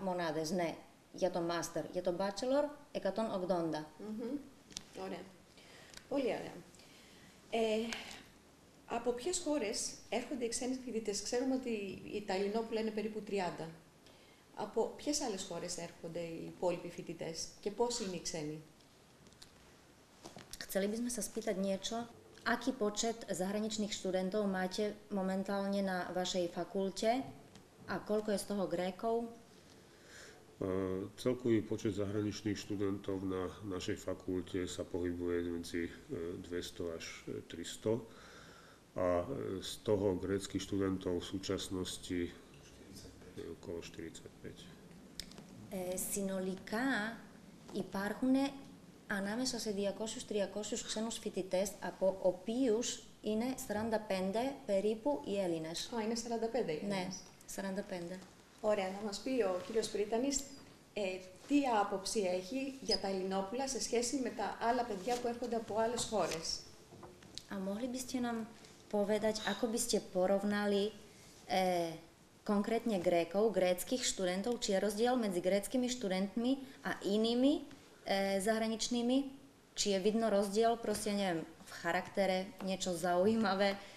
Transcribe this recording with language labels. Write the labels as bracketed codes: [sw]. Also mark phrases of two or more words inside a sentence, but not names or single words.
[el] Μονάδες, ναι. Για το master. Για το bachelor, 180. Ωραία. Πολύ ωραία. Από ποιες χώρες έρχονται οι ξένοι φοιτητές? Ξέρουμε ότι τα Ελληνόπουλα είναι περίπου 30. Από ποιες άλλες χώρες έρχονται οι υπόλοιποι φοιτητές και πόσοι είναι οι ξένοι? [sk] Chceli by sme sa spýtať niečo. Aký počet zahraničných študentov máte momentálne na vašej fakulte a koľko je z toho Grékov? Celkový počet zahraničných študentov na našej fakulte sa pohybuje medzi 200 až 300 a z toho gréckych študentov v súčasnosti je okolo 45. [el] Συνολικά υπάρχουν ανάμεσα σε 200-300 ξένους φοιτητές, από οποίους είναι 45 περίπου οι Έλληνες. Α, είναι 45 οι Έλληνες. Ναι, 45. Ωραία, να μας πει ο κύριος Πρίτανης τι άποψη έχει για τα Ελληνόπουλα σε σχέση με τα άλλα παιδιά που έρχονται από άλλες χώρες. [sk] A mohli by ste nám povedať, ako by ste porovnali konkrétne Grékov, gréckych študentov, či je rozdiel medzi gréckymi študentmi a inými zahraničnými, či je vidno rozdiel, proste neviem, v charaktere, niečo zaujímavé?